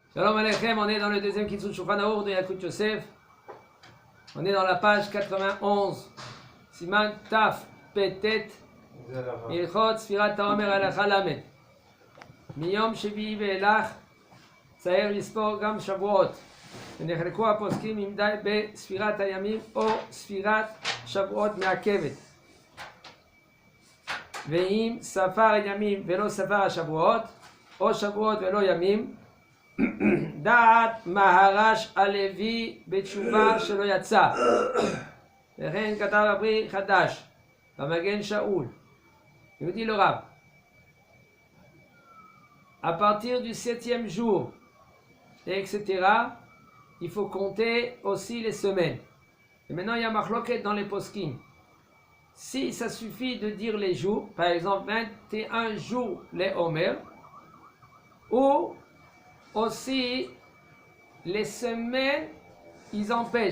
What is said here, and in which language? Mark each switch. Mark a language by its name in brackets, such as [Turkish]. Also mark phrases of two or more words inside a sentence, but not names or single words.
[Hebrew] שלום עליכם, [French] on est dans le deuxième Kitzur Shulchan Aruch de Yalkut Yosef. On est dans la page 91. [Hebrew] סימן תפ"ט הלכות ספירת העומר הלכה ל. מיום שביעי ואילך צריך לספור גם שבועות. ונחלקו הפוסקים אם די בספירת הימים או ספירת שבועות מעכבת. ואם ספר ימים ולא ספר השבועות, או שבועות ולא ימים, דעת מהר"ש הלוי בתשובה שלא יצא. וכן כתב הפרי חדש במגן שאול. [French] Il dit le Rav, à partir du 7e jour, etc., il faut compter aussi les semaines. Et maintenant, il y a machloket dans les poskim. Si ça suffit de dire les jours, par exemple 21 jours les Omer, ou aussi les semaines, ils empêchent.